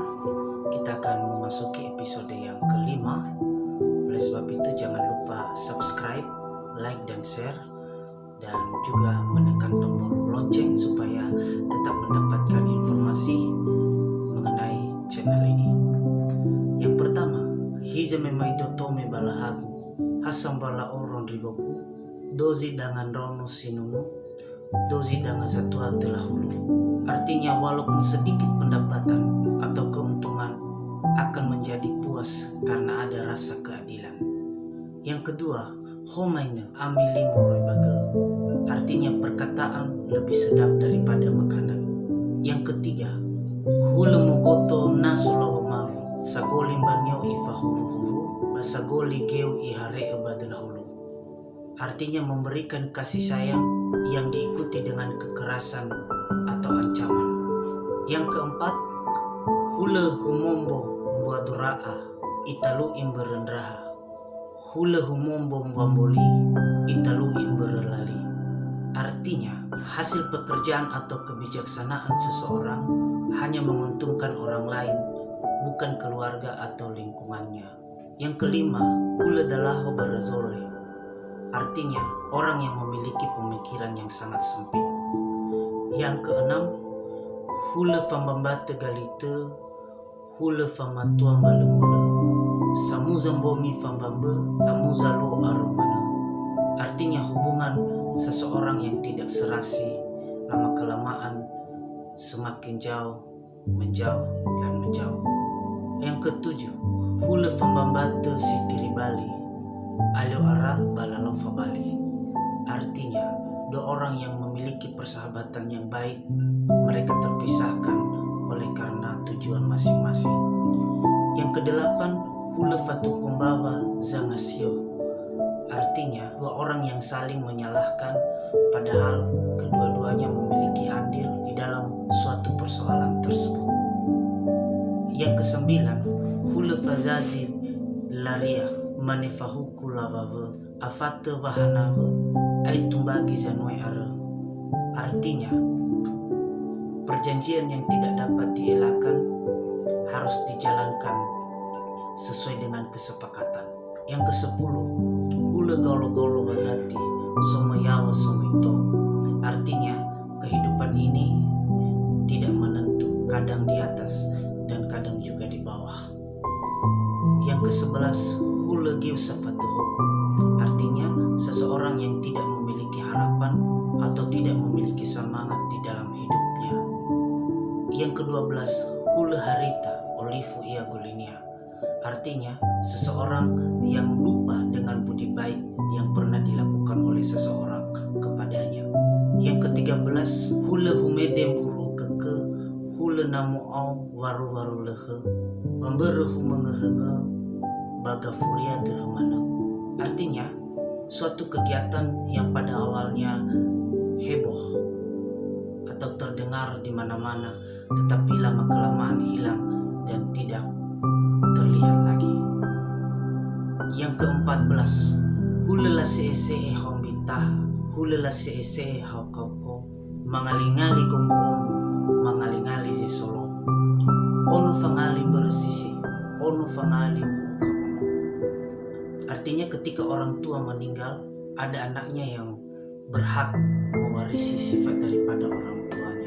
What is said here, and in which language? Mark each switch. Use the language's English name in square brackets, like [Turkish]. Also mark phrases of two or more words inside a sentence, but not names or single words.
[Indonesian] Kita akan memasuki episode yang kelima. Oleh sebab itu jangan lupa subscribe, like dan share, dan juga menekan tombol lonceng supaya tetap mendapatkan informasi mengenai channel ini. Yang pertama, [Nias] hija memaidoto balahagu, hasam bala oron riboku, dozi dengan rono sinunu, dozi dengan satu telah hulu. [Indonesian] Artinya walaupun sedikit pendapatan atau keuntungan akan menjadi puas karena ada rasa keadilan. Yang kedua, [Nias] homaina amili moroibaga. [Indonesian] Artinya perkataan lebih sedap daripada makanan. Yang ketiga, [Nias] hulu mugoto nasulawamaru sagolim banyo ifahuru-huru basagoli geu ihare ebadalahulu. [Indonesian] Artinya memberikan kasih sayang yang diikuti dengan kekerasan atau ancaman. Yang keempat, [Nias] hula humombo mbuadura'a italu imberendraha, hula humombo mbamboli italu imberelali. [Indonesian] Artinya, hasil pekerjaan atau kebijaksanaan seseorang hanya menguntungkan orang lain, bukan keluarga atau lingkungannya. Yang kelima, [Nias] hula dalaho barazole. [Indonesian] Artinya, orang yang memiliki pemikiran yang sangat sempit. Yang keenam, [Nias] hula fambambate galite, hula famatuang galemula, samuzambongi fambambe, samuzalo arumana. [Indonesian] Artinya hubungan seseorang yang tidak serasi, lama-kelamaan semakin jauh, menjauh, dan menjauh. Yang ketujuh, [Nias] hula fambambate sitiribali, alio ara balalofa bali. [Indonesian] Artinya, dua orang yang memiliki persahabatan yang baik, mereka terpisahkan oleh karena tujuan masing-masing. Yang kedelapan, [Nias] hula fatukumbaba zangasio. [Indonesian] Artinya, dua orang yang saling menyalahkan padahal kedua-duanya memiliki andil di dalam suatu persoalan tersebut. Yang kesembilan, [Nias] hula fazazir laria manefahuku lavawe afate wahanawe aitumbagi zanwe are. [Indonesian] Artinya, perjanjian yang tidak dapat dielakkan harus dijalankan sesuai dengan kesepakatan. Yang kesepuluh, [Nias] hula gaulo-gaulo wadati somayawa somaito. [Indonesian] Artinya, kehidupan ini tidak menentu, kadang di atas dan kadang juga di bawah. Yang ke-11, [Nias] hula giusafatuhoku. [Indonesian] Artinya, seseorang yang tidak memiliki harapan atau tidak memiliki semangat di dalam hidupnya. Yang ke-12, [Nias] hula harita olifu ia gulinia. [Indonesian] Artinya, seseorang yang lupa dengan budi baik yang pernah dilakukan oleh seseorang kepadanya. Yang ke-13, [Nias] hula humedem buru keke, hula namu au waru-waru lehe, memberehu mengehenge, baga furia dehemana. [Indonesian] Artinya, suatu kegiatan yang pada awalnya heboh atau terdengar di mana-mana, tetapi lama-kelamaan hilang dan tidak terlihat lagi. Yang ke-14, [Nias] hula lasee hombitaha, hula lasee haukauko, mangalingali gombo-gombo, mangalingali zesolo, onu fangali bersisi, onu fangali buka. [Indonesian] Artinya ketika orang tua meninggal, ada anaknya yang berhak mewarisi sifat daripada orang tuanya.